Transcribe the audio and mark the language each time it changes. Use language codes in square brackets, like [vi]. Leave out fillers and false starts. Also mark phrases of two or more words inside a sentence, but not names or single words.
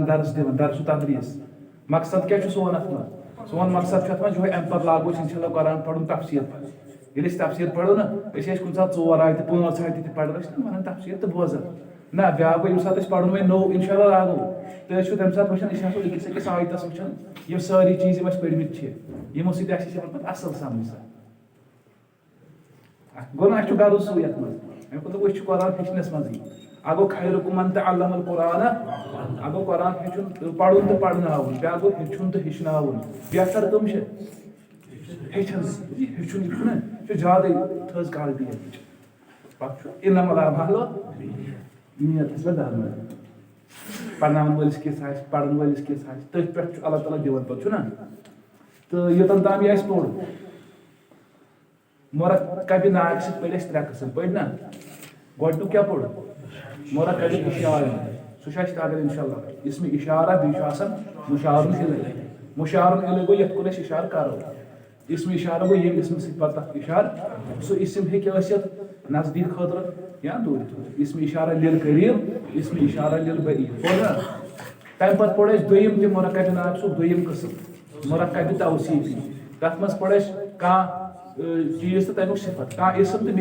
[ks] درس دِوان درسُ تدریٖس مقصد کیٛاہ چھُ سون اتھ منٛز سون مقصد چھُ اتھ منٛز یِہوے امہِ پتہٕ لاگو أسۍ انشاء اللہ قرآن پرُن تفصیٖل ییٚلہِ أسۍ تفصیٖل پرو نا أسۍ ٲسۍ کُنہِ ساتہٕ 4 آیتہِ 5 آیتہِ تہِ پران أسۍ چھِ ونان تفصیٖل تہٕ بوزان نہ بیٛاکھ گوٚو ییٚمہِ ساتہٕ أسۍ پرُن وۄنۍ نوٚو انشاء اللہ لاگو تہٕ أسۍ چھِ تمہِ ساتہٕ وٕچھان أسۍ آسو أکِس أکِس آیتس وٕچھان یِم سٲری چیٖز یِم اَسہِ پٔرمٕتۍ چھِ یِمو سۭتۍ آسہِ اَسہِ یِوان پتہٕ اصٕل سمجھ گوٚو نا اَسہِ چھُ غرض سُے یتھ منٛز اَمہِ خٲطرٕ أسۍ چھِ قرآن ہیٚچھنس منٛزٕے اکھ گوٚو [ar] خیرُکُم من تعلم القرآن [ks] اکھ گوٚو قرآن ہیٚچھُن پرُن تہٕ پرناوُن بیٛاکھ گوٚو ہیٚچھُن تہٕ ہیٚچھناوُن بہتر کٕم چھِ ہیٚچھان ہیٚچھُن یہِ چھُنہ یہِ چھُ زیادٕے تھٔز کالٹی اَمِچ پتہٕ چھُ [ar] اِنما الاعمالُ [ks] نیتَس پٮ۪ٹھ درمُن پرناون وٲلِس کِژھ آسہِ پرن وٲلِس کِژھ آسہِ تٔتھۍ پٮ۪ٹھ چھُ اللہ تعالیٰ دِوان پتہٕ چھُنہ تہٕ یوٚتن تام یہِ اَسہِ پوٚر مرکبہِ ناگہٕ سۭتۍ پٔرۍ اَسہِ 3 قٕسم پٔرۍ نا گۄڈنیُک کیٛاہ پوٚر مرکبہِ اِشارٕ سُہ چھُ اَسہِ تگان انشاء اللہ اسمِ اِشارہ بیٚیہِ چھُ آسان مُشارُن اِلے مُشارُن اِلے گوٚو یتھ کُن أسۍ اِشارٕ کرو اسمِ اِشارہ گوٚو ییٚمہِ اسمہٕ سۭتۍ پتہٕ تتھ اِشارٕ سُہ اسم ہیٚکہِ ٲسِتھ نزدیٖک خٲطرٕ یا دوٗرِ خٲطرٕ اسمِ اِشارہ [ar] لِل قریٖب [ks] اسمِ اِشارہ [ar] لِل بعیٖد [ks] پوٚر نا تمہِ پتہٕ پوٚر اَسہِ دوٚیِم تہِ مرکبہِ ناگ سُہ دوٚیِم قٕسم مرکبہِ توصیٖفی تتھ منٛز پوٚر اَسہِ کانٛہہ چیٖز تہٕ تمیُک صفت کانٛہہ اسم تہٕ